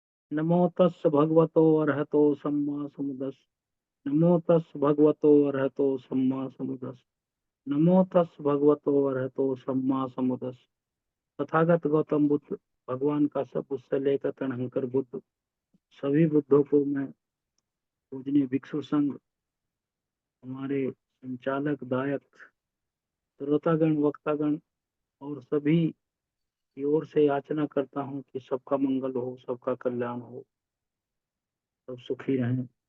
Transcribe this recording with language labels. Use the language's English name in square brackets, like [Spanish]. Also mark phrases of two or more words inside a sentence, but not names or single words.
[Pali] नमो तस् भगवतो अरहतो सम्मा समुदस्। नमो तस् भगवतो अरहतो सम्मा समुदस्। नमो तस् भगवतो अरहतो सम्मा समुदस्। [Hindi] तथागत गौतम बुद्ध भगवान का सब उससे लेकर तणहंकर बुद्ध सभी बुद्धों को मैं पूजनीय भिक्षु संघ, हमारे संचालक दायक श्रोतागण वक्तागण और सभी की ओर से याचना करता हूँ कि सबका मंगल हो, सबका कल्याण हो, सब सुखी रहें।